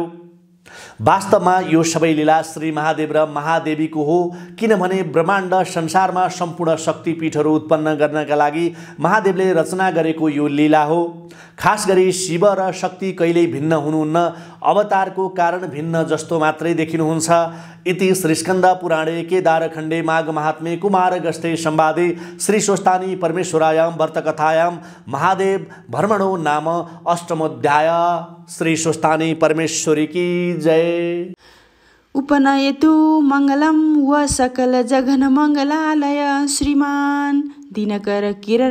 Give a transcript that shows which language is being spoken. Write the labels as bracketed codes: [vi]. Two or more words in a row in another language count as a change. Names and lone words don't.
[ne] वास्तवमा यो सबै लीला श्री महादेव र महादेवीको हो, किनभने ब्रह्माण्ड संसारमा सम्पूर्ण शक्तिपीठहरू उत्पन्न गर्नका लागि महादेवले रचना गरेको यो लीला हो। खास गरी शिव र शक्ति कहिल्यै भिन्न हुनुहुन्न, अवतारको कारण भिन्न जस्तो मात्रै देखिनुहुन्छ। [sa] इति श्रीस्कन्द पुराणे केदारखण्डे माघ महात्म्ये कुमारगस्ते संवादे श्री स्वस्तानी परमेश्वरायां व्रतकथायां महादेव भ्रमणो नाम अष्टमोऽध्याय। [hi] श्री स्वस्तानी परमेश्वरी की जय। [sa] उपनयतु मङ्गलं व सकल जघन मङ्गलालय श्रीमान् दिनकर किरण